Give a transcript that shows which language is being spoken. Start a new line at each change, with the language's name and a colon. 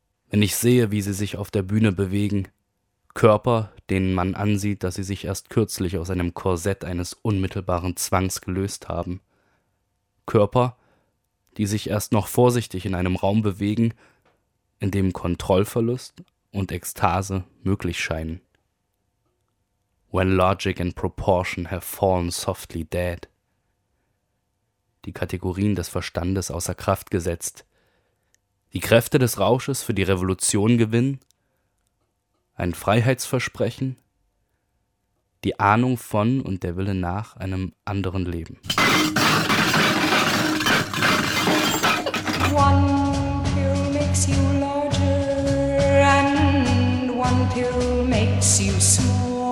German: Wenn ich sehe, wie sie sich auf der Bühne bewegen, Körper, denen man ansieht, dass sie sich erst kürzlich aus einem Korsett eines unmittelbaren Zwangs gelöst haben, Körper, die sich erst noch vorsichtig in einem Raum bewegen, in dem Kontrollverlust und Ekstase möglich scheinen.
English: When logic and proportion have fallen softly dead.
German: Die Kategorien des Verstandes außer Kraft gesetzt. Die Kräfte des Rausches für die Revolution gewinnen. Ein Freiheitsversprechen. Die Ahnung von und der Wille nach einem anderen Leben.
English: One pill makes you larger and one pill makes you small.